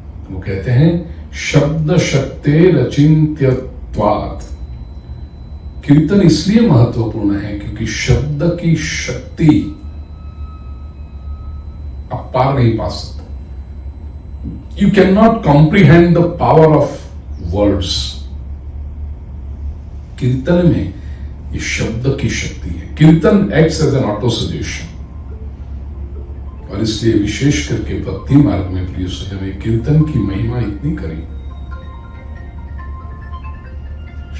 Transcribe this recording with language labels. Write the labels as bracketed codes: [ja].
[hi] वो कहते हैं [sa] शब्द शक्ते रचिन्त्यत्वात्, [hi] कीर्तन इसलिए महत्वपूर्ण है क्योंकि शब्द की शक्ति आप पार नहीं पा सकते। [en] You cannot comprehend the power of words. [hi] कीर्तन में ये शब्द की शक्ति है। कीर्तन [en] acts as an auto suggestion, [hi] और इसलिए विशेष करके भक्ति मार्ग में प्रिय सज्जन ने कीर्तन की महिमा इतनी करी।